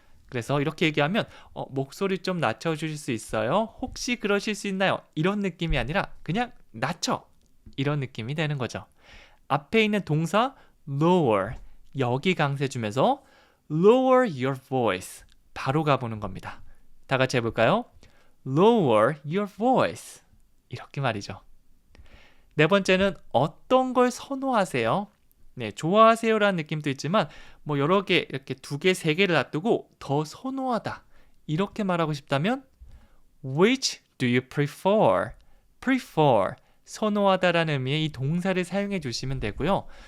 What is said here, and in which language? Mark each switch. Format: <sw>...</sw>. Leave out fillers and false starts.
<ko>그래서 이렇게 얘기하면 목소리 좀 낮춰주실 수 있어요? 혹시 그러실 수 있나요? 이런 느낌이 아니라 그냥 낮춰 이런 느낌이 되는 거죠. 앞에 있는 동사 lower 여기 강세 주면서</ko> <en>lower your voice</en> <ko>바로 가보는 겁니다. 다 같이 해볼까요?</ko> <en>Lower your voice</en> <ko>이렇게 말이죠. 네 번째는 어떤 걸 선호하세요? 네, 좋아하세요라는 느낌도 있지만 뭐 여러 개 이렇게 두 개, 세 개를 놔두고 더 선호하다 이렇게 말하고 싶다면</ko> <en>Which do you prefer?</en> <ko>prefer 선호하다라는 의미의 이 동사를 사용해 주시면 되고요.</ko>